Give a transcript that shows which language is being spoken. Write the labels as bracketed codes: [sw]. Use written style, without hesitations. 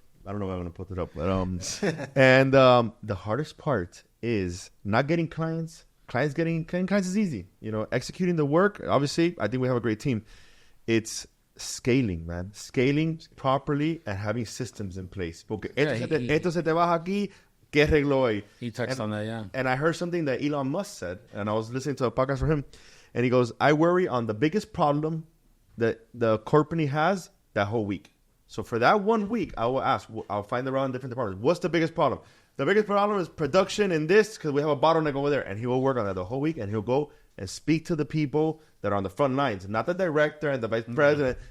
[en] I don't know if I'm going to put it up. But, and the hardest part is not getting clients. Getting clients is easy. Executing the work, obviously, I think we have a great team. It's scaling, man. Scaling properly and having systems in place. [es] Porque esto se te baja aquí, ¿qué arreglo hoy? [en] He touched on that, yeah. And I heard something that Elon Musk said, and I was listening to a podcast from him, and he goes, I worry on the biggest problem that the company has that whole week. So for that 1 week, I will ask, I'll find around different departments. What's the biggest problem? The biggest problem is production in this because we have a bottleneck over there. And he will work on that the whole week, and he'll go and speak to the people that are on the front lines, not the director and the vice president.